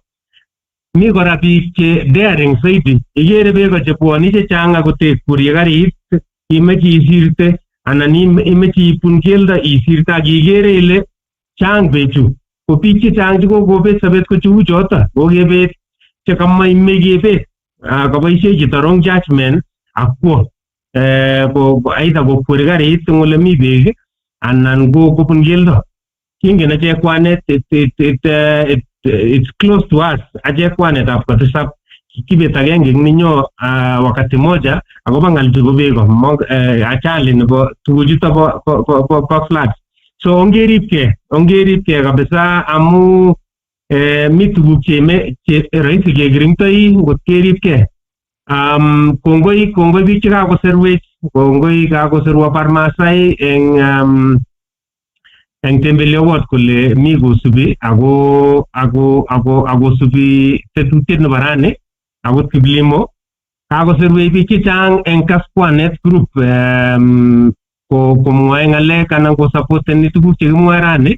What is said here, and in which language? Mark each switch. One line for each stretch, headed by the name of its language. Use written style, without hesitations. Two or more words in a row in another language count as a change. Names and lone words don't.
Kalenjin: Mi kora biik che daring zaidi igere beko chebwoni chechang akotekuri karit imeche isirte anan imeche ipun keldo isirte akigere ile chang bechu ko biik chechang chekokobet sobet ko cheu choto kokebet chekamwa imekebet kaboisie chito
English: wrong judgment
Kalenjin: akwo aidha kokweri karit eng ole mi beek anan kopun keldo. Kingen achek kwanet
English: it's close to us.
Kalenjin: Achek kwanet ab katisap kibet agenge ninyo
Swahili: wakati moja
Kalenjin: akoba ngal chebo beko achali nebo tuguchuto bo floods. So ongeripke kabisa amu mi tuguk che rahisi kekirimtoi ngot keripke. Kongoi biik chekakoserwech, kongoi kakoserwa Parmasai eng tembelewot kole mi kosubi ako subi tetutiet nebo rani akot Kiplimo kakoserwech biik chechang eng Kaskwanet group komwae ngalek anan kosupporteni tuguk chekimwae rani.